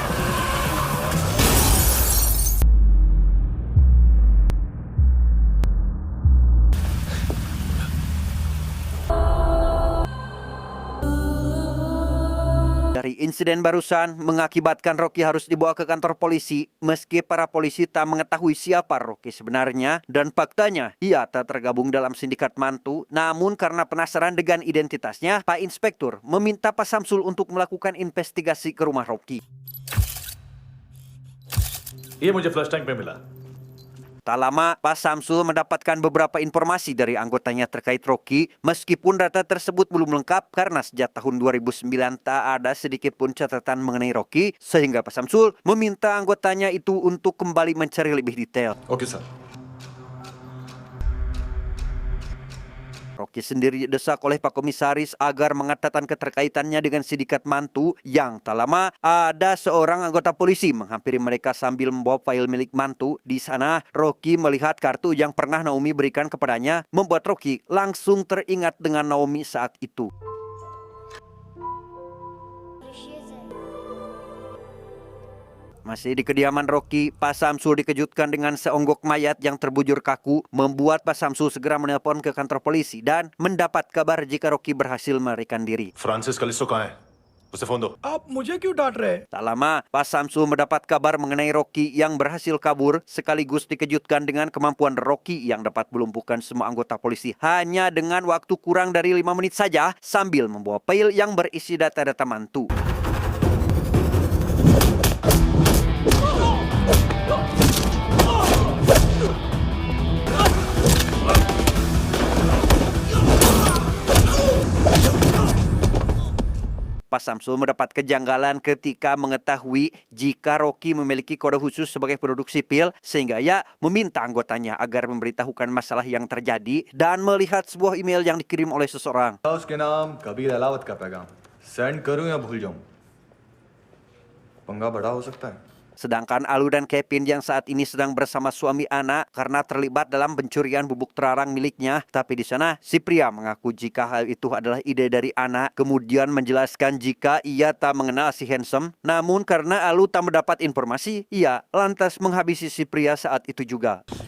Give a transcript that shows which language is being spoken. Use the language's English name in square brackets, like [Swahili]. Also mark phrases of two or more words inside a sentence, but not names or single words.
[Indonesian] Dari insiden barusan mengakibatkan Rocky harus dibawa ke kantor polisi meski para polisi tak mengetahui siapa Rocky sebenarnya dan faktanya ia tak tergabung dalam sindikat mantu. Namun karena penasaran dengan identitasnya, Pak Inspektur meminta Pak Samsul untuk melakukan investigasi ke rumah Rocky. [Hindi] ये मुझे [English] flush tank [Hindi] में मिला। [Indonesian] Tak lama, Pak Samsul mendapatkan beberapa informasi dari anggotanya terkait Rocky, meskipun data tersebut belum lengkap karena sejak tahun 2009 tak ada sedikit pun catatan mengenai Rocky, sehingga Pak Samsul meminta anggotanya itu untuk kembali mencari lebih detail. [English] OK sir. [Indonesian] Rocky sendiri didesak oleh Pak Komisaris agar mengatakan keterkaitannya dengan sindikat mantu yang tak lama ada seorang anggota polisi menghampiri mereka sambil membawa file milik mantu. Di sana Rocky melihat kartu yang pernah Naomi berikan kepadanya, membuat Rocky langsung teringat dengan Naomi saat itu. Masih di kediaman Rocky, Pak Samsul dikejutkan dengan seonggok mayat yang terbujur kaku, membuat Pak Samsul segera menelpon ke kantor polisi dan mendapat kabar jika Rocky berhasil melarikan diri. [Hindi] फ्रांसिस कलिस्टो कहाँ है? उसे फोन दो। आप मुझे क्यों डांट रहे हैं? [Indonesian] Tak lama, Pak Samsul mendapat kabar mengenai Rocky yang berhasil kabur, sekaligus dikejutkan dengan kemampuan Rocky yang dapat melumpuhkan semua anggota polisi hanya dengan waktu kurang dari 5 menit saja sambil membawa file yang berisi data-data mantu. Pak Samsul mendapat kejanggalan ketika mengetahui jika Rocky memiliki kode khusus sebagai penduduk sipil, sehingga ia meminta anggotanya agar memberitahukan masalah yang terjadi dan melihat sebuah email yang dikirim oleh seseorang. [Hindi] उसके नाम कबीर अलावत का पैगाम सेंड करूं या भूल जाऊं? पंगा बड़ा हो सकता है। [Indonesian] Sedangkan Alu dan Kevin yang saat ini sedang bersama suami anak karena terlibat dalam pencurian bubuk terlarang miliknya. Tapi di sana si pria mengaku jika hal itu adalah ide dari anak, kemudian menjelaskan jika ia tak mengenal si Handsome. Namun karena Alu tak mendapat informasi, ia lantas menghabisi si pria saat itu juga.